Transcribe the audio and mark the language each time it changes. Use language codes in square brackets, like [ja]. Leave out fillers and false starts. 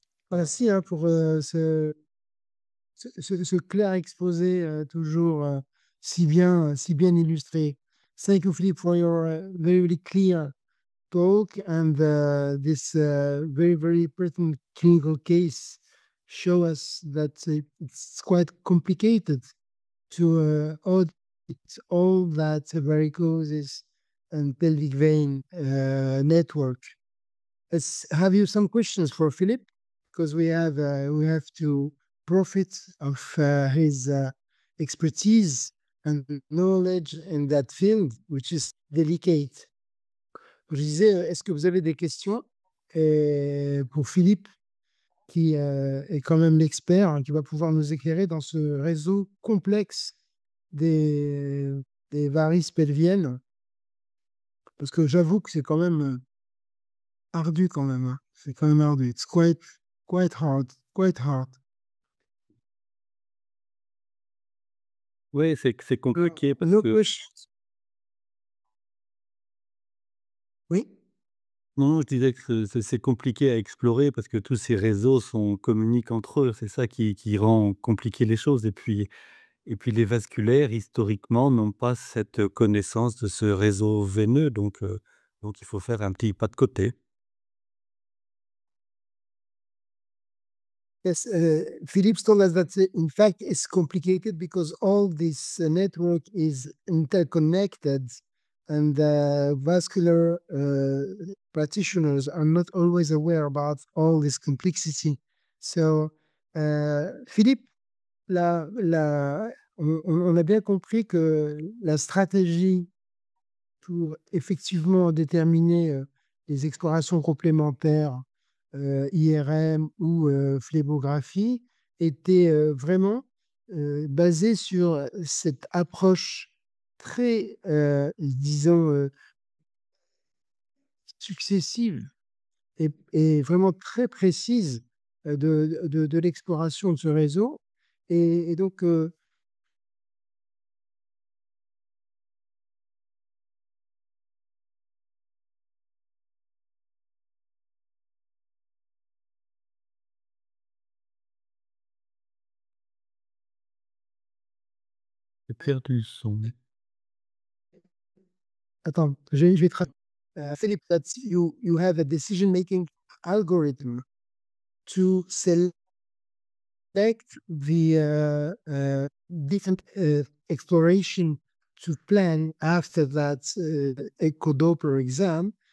[fr] Merci pour ce clair exposé, toujours si bien illustré. [en] Thank you, Philip, for your very, very clear talk and this very, very pertinent clinical case show us that it's quite complicated to audit all that varicoses and pelvic vein network. Let's have you some questions for Philip, because we have to profit of his expertise and knowledge in that field, which is delicate. [fr] Je disais, est-ce que vous avez des questions pour Philippe, qui est quand même l'expert, hein, qui va pouvoir nous éclairer dans ce réseau complexe des varices pelviennes? Parce que j'avoue que c'est quand même ardu quand même, hein. C'est quand même ardu. [en] It's quite hard, quite hard. [fr] Oui, c'est compliqué parce [en] No [fr] que [en] questions? [fr] Oui? non, je disais que c'est compliqué à explorer parce que tous ces réseaux communiquent entre eux. C'est ça qui rend compliqué les choses et puis les vasculaires, historiquement, n'ont pas cette connaissance de ce réseau veineux, donc il faut faire un petit pas de côté. [en] Yes, Philippe told us that in fact it's complicated because all this network is interconnected, and vascular practitioners are not always aware about all this complexity. [fr] So, Philippe, on a bien compris que la stratégie pour effectivement déterminer les explorations complémentaires, IRM ou phlébographie, était vraiment basée sur cette approche très, disons, successive et vraiment très précise de l'exploration de ce réseau. Et donc, J'ai perdu le son. attends, je vais traduire. [en] Philippe, that you have a decision-making algorithm to select the different exploration to plan after that echo Doppler exam.